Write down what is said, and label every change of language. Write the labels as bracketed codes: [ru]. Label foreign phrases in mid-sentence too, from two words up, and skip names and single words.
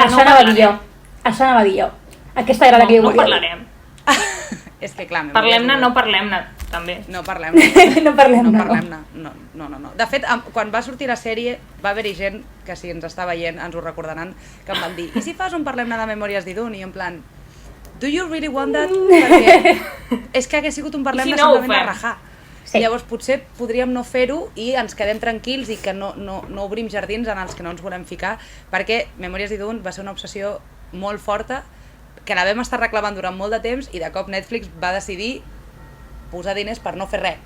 [ca] Això anava a dir jo. Això anava a dir jo. Aquesta era la que jo no volia dir. parlarem. És que clar, Parlem-ne, no parlem-ne, també. No parlem-ne. No parlem-ne, no. No. De fet, quan va sortir la sèrie, va haver-hi gent que si ens està veient ens ho recordaran, que em van dir, i si fas un Parlem-ne de Memòries d'Idun? I en plan, [en] do you really want that? [ca] Perquè és que hagués sigut un Parlem-ne I si no ho simplement de fem? rajar. Sí. Llavors potser podríem no fer-ho i ens quedem tranquils i que no obrim jardins en els que no ens volem ficar, perquè Memòries d'Idun va ser una obsessió molt forta que la vam estar reclamant durant molt de temps i de cop Netflix va decidir posar diners per no fer res.